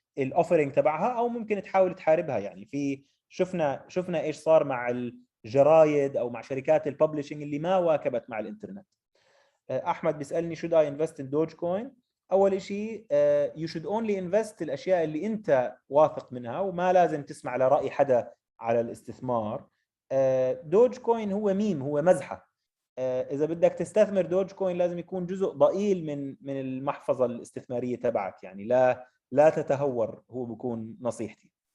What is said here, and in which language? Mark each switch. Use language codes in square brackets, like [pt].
[ar] الاوفرنج تبعها او ممكن تحاول تحاربها. يعني في شفنا ايش صار مع الجرايد او مع شركات الببلشنج اللي ما واكبت مع الانترنت. احمد بيسالني [en] should I invest in Dogecoin. [ar] اول شيء [en] you should only invest [ar] الاشياء اللي انت واثق منها وما لازم تسمع لراي حدا على الاستثمار. Dogecoin هو ميم، هو مزحه. اذا بدك تستثمر Dogecoin لازم يكون جزء ضئيل من المحفظه الاستثماريه تبعك، يعني لا تتهور، هو بكون نصيحتي.